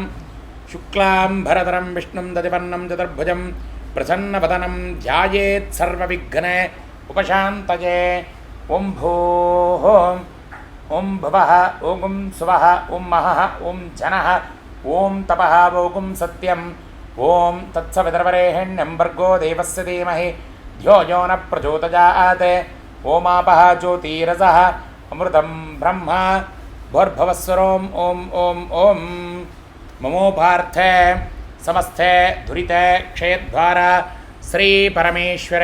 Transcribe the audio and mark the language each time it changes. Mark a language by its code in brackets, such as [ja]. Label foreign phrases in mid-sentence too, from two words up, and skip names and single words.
[sa] சுக்லாம் பரதரம் விஷ்ணும் ததிவர்ணம் சதுர்புஜம் பிரசன்னவதனம் தியாயேத் சர்வவிக்ன உபசாந்தயே. ஓம் பூः ஓம் புவः ஓம் சுவः ஓம் மஹः ஓம் ஜனः ஓம் தபः ஓம் சத்யம் ஓம் தத்சவிதர்வரேஹண்யம் भर्गो देवस्य धीमहि धियो यो न प्रचोदयात्. ओमापः ज्योतिरसः अमृतं ब्रह्म भोर्भवस्वरों ओम ओम ओम. ममोपार्थे समस्ते दुरिते क्षयद्वार श्री परमेश्वर